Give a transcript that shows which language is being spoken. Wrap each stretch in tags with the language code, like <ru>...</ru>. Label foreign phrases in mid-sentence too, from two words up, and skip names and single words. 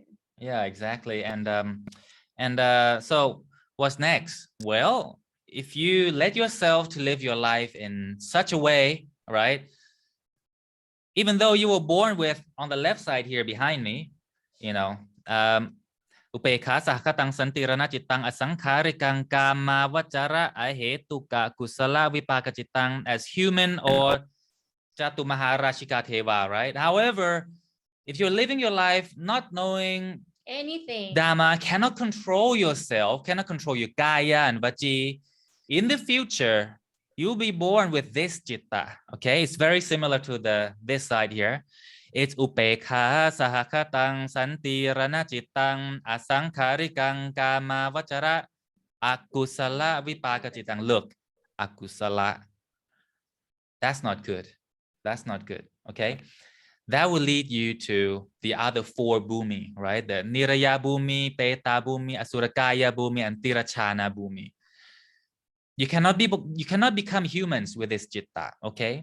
<en>Yeah, exactly. And so what's next? Well, if you let yourself to live your life in such a way, right? Even though you were born with, on the left side here behind me, you know,</en> <pi>Upekha sahkatang santirana citang asangkarikang kama vachara ahetuka kusala vipaka citang</pi> <en>as human or</en> <pi>chatumahara shikateva, right?</pi> <en>However, if you're living your life not knowing anything, Dhamma, cannot control yourself, cannot control your kaya and vachi, in the future, you'll be born with this citta. Okay, it's very similar to this side here.</en> <pi>It's upekha sahakatang santirana cittang asangkarikang kama vachara akusala vipaka cittang.</pi> <en>Look, akusala. That's not good. That's not good. Okay. That will lead you to the other 4 bhumi, right? The Niraya bhumi, Peta bhumi, Asurakaya bhumi, and Tirachana bhumi. You cannot become humans with this citta, okay?</en>